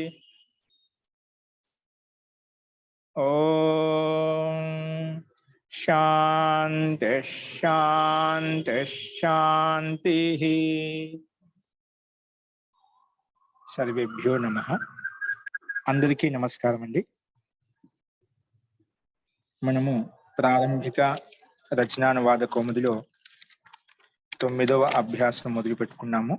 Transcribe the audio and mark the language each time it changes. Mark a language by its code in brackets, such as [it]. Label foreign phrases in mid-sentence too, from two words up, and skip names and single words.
[sa] ओम शांति शांति शांति। सर्वेभ्यो नमः। [te] అందరికీ నమస్కారం అండీ। మనము ప్రారంభిక రచనానువాద కౌముదిలో 9వ అభ్యాసం మొదలు పెట్టుకున్నాము.